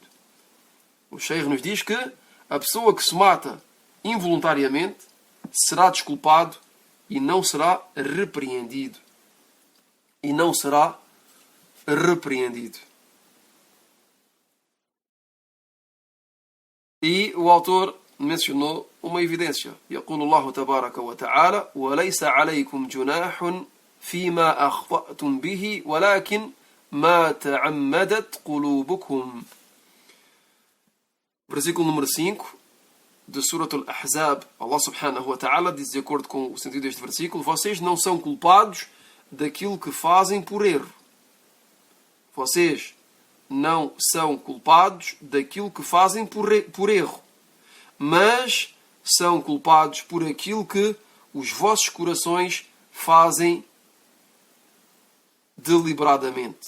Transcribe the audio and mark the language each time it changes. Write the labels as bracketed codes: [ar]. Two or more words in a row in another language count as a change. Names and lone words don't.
[pt] O Sheikh nos diz que a pessoa que se mata involuntariamente será desculpado e não será repreendido. E não será repreendido. E o autor mencionou uma evidência. [ar] يقول الله تبارك وتعالى: وليس عليكم جناح فيما أخطأتم به ولكن ما تعمدت قلوبكم. [pt] Versículo número 5 de Surat Al-Ahzab. [ar] الله سبحانه وتعالى [pt] diz, de acordo com o sentido deste versículo: vocês não são culpados daquilo que fazem por erro. Vocês não são culpados daquilo que fazem por erro, mas são culpados por aquilo que os vossos corações fazem deliberadamente.